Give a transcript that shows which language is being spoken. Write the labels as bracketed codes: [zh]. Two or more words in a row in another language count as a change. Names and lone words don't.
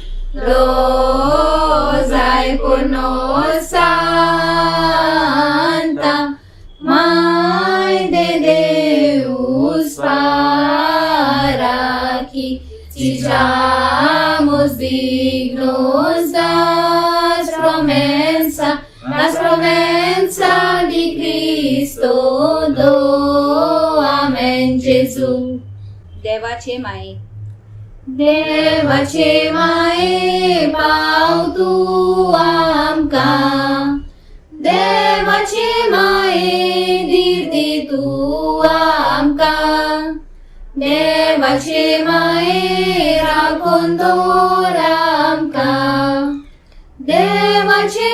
[pt] rosai por nós, Santa Mãe de Deus, para que sejamos dignos das promessas de Cristo, do Amém, Jesus. [kok] देवाचे माये देवाचे माये पाव तू आमकां देवाचे माये दिर्दी तू आमकां देवाचे माये राखून दवर आमकां देवाचे